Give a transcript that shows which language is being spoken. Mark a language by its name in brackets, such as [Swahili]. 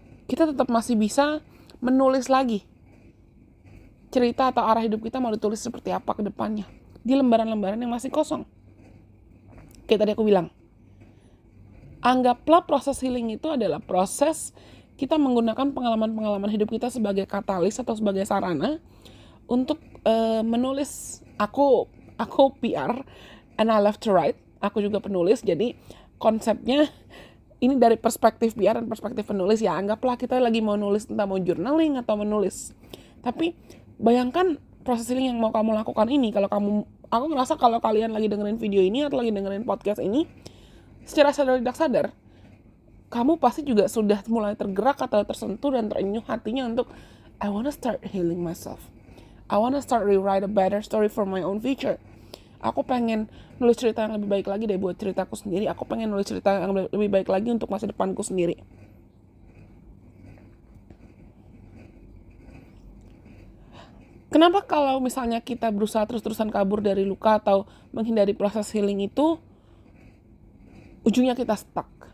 [Indonesian] kita tetap masih bisa menulis lagi cerita atau arah hidup kita mau ditulis seperti apa ke depannya di lembaran-lembaran yang masih kosong. Kayak tadi aku bilang, anggaplah proses healing itu adalah proses kita menggunakan pengalaman-pengalaman hidup kita sebagai katalis atau sebagai sarana untuk menulis. Aku [English] PR and I love to write. [Indonesian] Aku juga penulis, jadi konsepnya ini dari perspektif PR dan perspektif penulis ya. Anggaplah kita lagi mau nulis, entah mau journaling atau menulis. Tapi bayangkan proses healing yang mau kamu lakukan ini. Aku ngerasa kalau kalian lagi dengerin video ini atau lagi dengerin podcast ini, secara sadar tidak sadar, kamu pasti juga sudah mulai tergerak atau tersentuh dan terenyuh hatinya untuk [English] I wanna start healing myself. I wanna start rewrite a better story for my own future. [Indonesian] Aku pengen nulis cerita yang lebih baik lagi deh buat ceritaku sendiri. Aku pengen nulis cerita yang lebih baik lagi untuk masa depanku sendiri. Kenapa kalau misalnya kita berusaha terus-terusan kabur dari luka atau menghindari proses healing itu, ujungnya kita stuck?